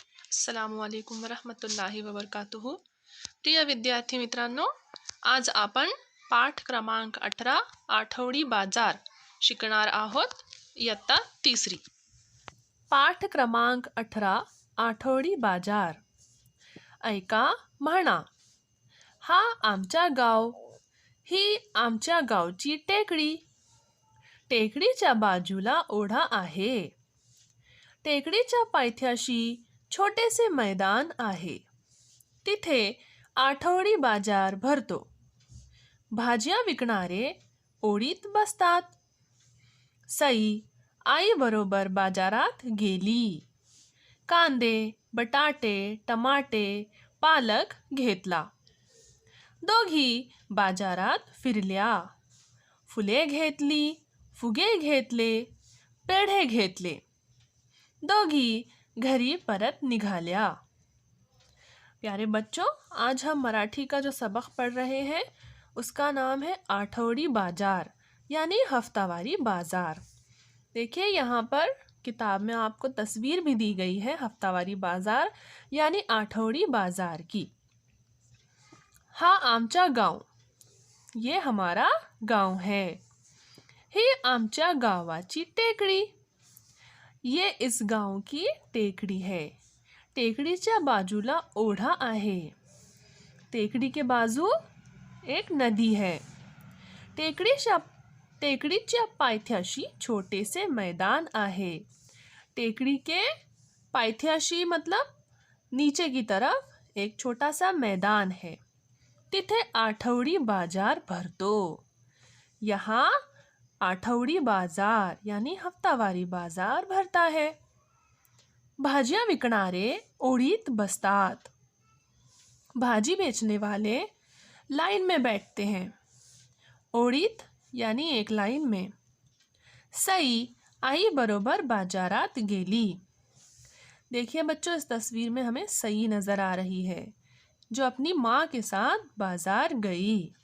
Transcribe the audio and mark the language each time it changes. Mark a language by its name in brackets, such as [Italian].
[Arabic] अस्सलामु अलैकुम वरहमतुल्लाहि वबरकातुहू। [Marathi] प्रिय विद्यार्थी मित्रांनो, आज आपण पाठ क्रमांक 18 आठवडी बाजार शिकणार आहोत। इयत्ता तिसरी। पाठ क्रमांक 18 आठवडी बाजार। ऐका म्हणा, हा आमचा गाव, ही आमच्या गावची टेकडी। टेकडीच्या बाजूला ओढा आहे। टेकडीच्या पायथ्याशी छोटेसे मैदान आहे। तिथे आठवडी बाजार भरतो। भाज्या विकणारे ओळीत बसतात। सई आई बरोबर बाजारात गेली। कांदे, बटाटे, टमाटे, पालक घेतला। दोघी बाजारात फिरल्या। फुले घेतली, फुगे घेतले, पेढे घेतले। दोघी घरी परत निघाल्या। [Hindi] प्यारे बच्चों, आज हम मराठी का जो सबक पढ़ रहे हैं उसका नाम है आठवडी बाजार यानी हफ्तावारी बाजार। देखिए यहाँ पर किताब में आपको तस्वीर भी दी गई है हफ्तावारी बाजार यानी आठवडी बाजार की। [Marathi] हा आमचा गाव, [Hindi] ये हमारा गांव है। [Marathi] ही आमच्या गावाची टेकडी, [Hindi] ये इस गांव की टेकडी है। [Marathi] टेकडीच्या बाजूला ओढा आहे। [Hindi] टेकडी के बाजू एक नदी है। [Marathi] टेकडीच्या पायथ्याशी छोटेसे मैदान आहे। [Hindi] टेकड़ी के पायथ्याशी मतलब नीचे की तरफ एक छोटा सा मैदान है। [Marathi] तिथे आठवडी बाजार भरतो। [Hindi] यहाँ आठवडी बाजार यानी हफ्तावारी बाजार भरता है। [Marathi] भाजियां विकणारे ओळीत बसतात। [Hindi] भाजी बेचने वाले लाइन में बैठते हैं। [Marathi] ओळीत [Hindi] यानी एक लाइन में। [Marathi] सई आई बरोबर बाजारात गेली। [Hindi] देखिए बच्चों, इस तस्वीर में हमें सई नजर आ रही है जो अपनी माँ के साथ बाजार गई।